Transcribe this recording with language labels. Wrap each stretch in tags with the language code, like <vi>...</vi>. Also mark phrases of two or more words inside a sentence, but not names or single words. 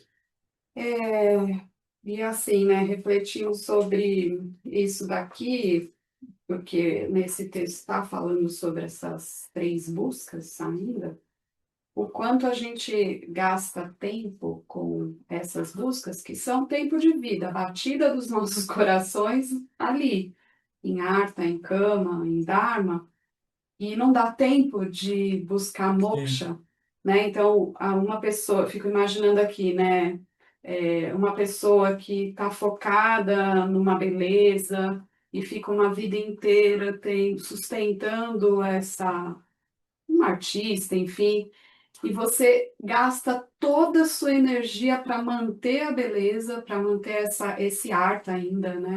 <pt>É, e assim, né, refletindo sobre isso daqui, porque nesse texto está falando sobre essas três buscas ainda, o quanto a gente gasta tempo com essas buscas, que são tempo de vida, a batida dos nossos corações ali, em artha, em kama, em dharma, e não dá tempo de buscar Sim, moksha, né? Então, uma pessoa, fico imaginando aqui, né? Uma pessoa que está focada numa beleza e fica uma vida inteira sustentando um artista, enfim, e você gasta toda a sua energia para manter a beleza, para manter esse arte ainda, né?</pt>